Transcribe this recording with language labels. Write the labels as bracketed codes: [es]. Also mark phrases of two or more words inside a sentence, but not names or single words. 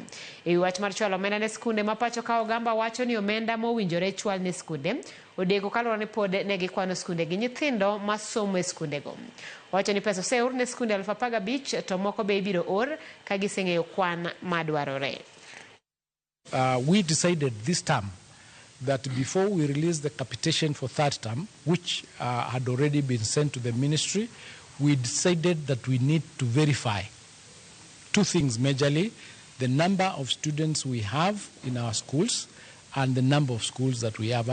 [luo] E wach mar chwalo omenda ne skunde ma pacho ka Ogamba wacho ni omenda mowinjore chwal ne skunde odeko kaluwore ni pod ne gikwano skunde gi nyithindo ma somo e skundego. Wacho ni pesa oseur ne skunde 15,000 to moko be ibiro or ka giseng'eyo kwan madwarore. [en] We decided this term that before we release the capitation for third term, which had already been sent to the ministry, we decided that we need to verify two things majorly: the number of students we have in our schools and the number of schools that we have.